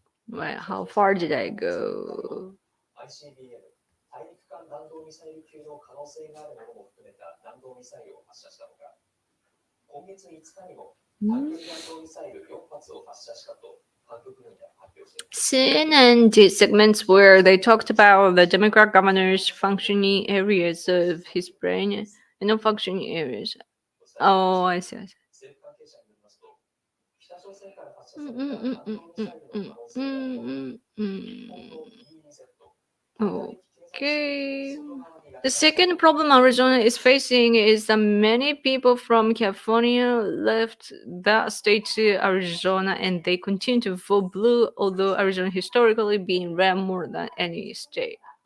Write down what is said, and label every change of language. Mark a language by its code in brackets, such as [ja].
[en] Right, how far did I go? [ja] ICBM、大陸間弾道ミサイル級の可能性があるものも含めた弾道ミサイルを発射したほか、今月5日にも短距離弾道ミサイル4発を発射したと韓国軍が発表しています。 [en] CNN did segments where they talked about the Democrat governor's functioning areas of his brain and non-functioning areas. Oh, I see, I see. [ja] 政府関係者によりますと、北朝鮮から発射された弾道ミサイルの可能性がある日本の EEZ、 [en] Okay. The second problem Arizona is facing is that many people from California left that state to Arizona and they continue to vote blue, although Arizona historically being red more than any state.